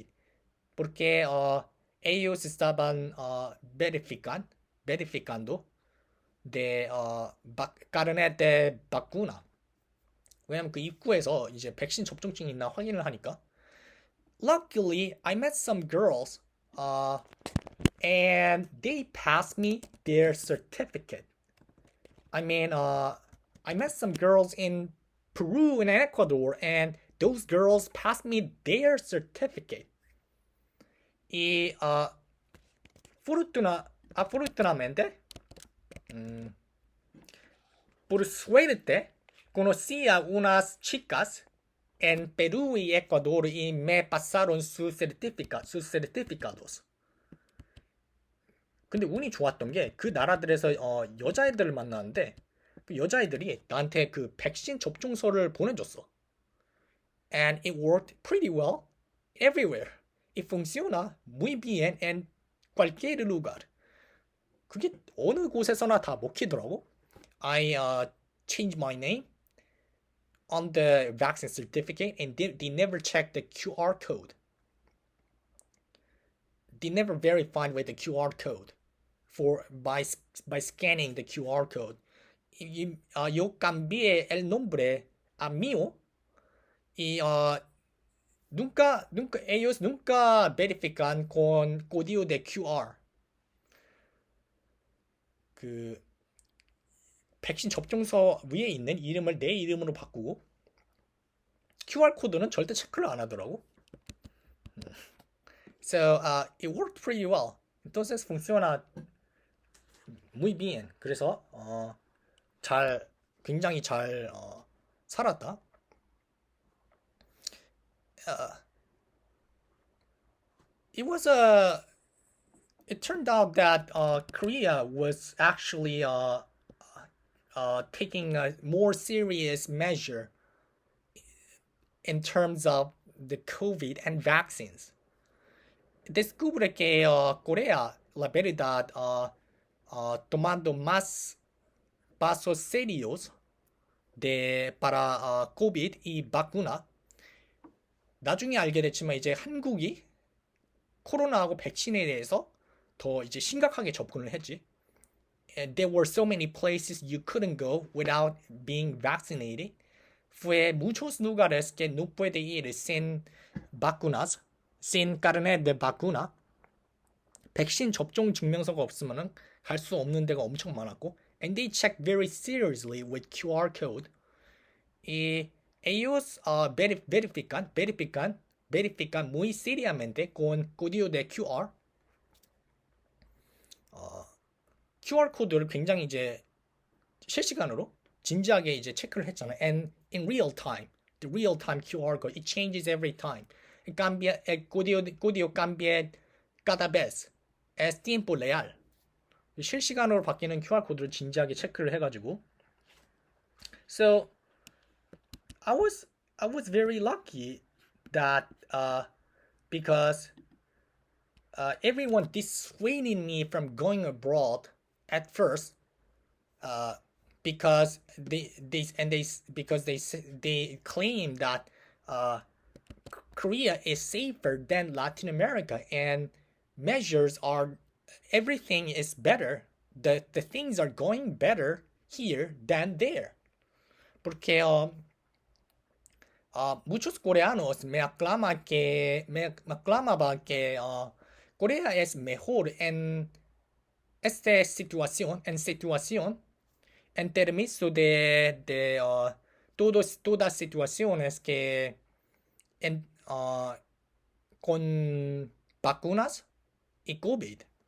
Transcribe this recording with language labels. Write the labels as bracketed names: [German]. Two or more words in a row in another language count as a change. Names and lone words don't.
[Spanish] Porque ellos estaban verificando de carnet de vacuna. [Korean] 왜냐면 그 입구에서 이제 백신 접종증이 있나 확인을 하니까. [English] Luckily, I met some girls, and they passed me their certificate. I mean, I met some girls in Peru and Ecuador, and those girls passed me their certificate. [Spanish] Y afortunadamente, por suerte, conocí a unas chicas en Perú y Ecuador y me pasaron sus certificados. [Korean] 근데 운이 좋았던 게 그 나라들에서 여자애들을 만났는데 그 여자애들이 나한테 그 백신 접종서를 보내줬어. [English] And it worked pretty well everywhere. [Spanish] Y funciona muy bien en cualquier lugar. [Korean] 그게 어느 곳에서나 다 먹히더라고. [English] I changed my name on the vaccine certificate and they never checked the QR code. They never verified with the QR code by scanning the QR code. [Spanish] Yo cambié el nombre a mío y ellos nunca verifican con código de QR. [Korean] 그 백신 접종서 위에 있는 이름을 내 이름으로 바꾸고 QR 코드는 절대 체크를 안 하더라고. [English] So it worked pretty well. [Spanish] Entonces funciona muy bien. [Korean] 그래서 굉장히 잘 살았다. [English] It turned out that Korea was actually taking a more serious measure in terms of the COVID and vaccines. [Spanish] Descubre que Corea, la verdad, tomando más pasos serios para COVID y vacuna. [Korean] 나중에 알게 됐지만 이제 한국이 코로나하고 백신에 대해서 더 이제 심각하게 접근을 했지. [English] And there were so many places you couldn't go without being vaccinated. [Spanish] Fue muchos lugares que no puede ir sin vacunas, sin carnet de vacuna. [Korean] 백신 접종 증명서가 없으면은 갈 수 없는 데가 엄청 많았고. [English] And they checked very seriously with QR code. [Spanish] Y ellos verifican muy seriamente con código de QR. [Korean] QR 코드를 굉장히 이제 실시간으로 진지하게 이제 체크를 했잖아. [English] And in real time, the real time QR code, it changes every time. [Spanish] El código cambia cada vez. Es tiempo real. [Korean] 실시간으로 바뀌는 QR 코드를 진지하게 체크를 해가지고. [English] So I was very lucky that because everyone dissuaded me from going abroad at first, because they claim that Korea is safer than Latin America and everything is better. The things are going better here than there. [Spanish] Porque muchos coreanos me aclamaban que Corea es mejor en esta situación, en términos de todas situaciones que con vacunas y COVID.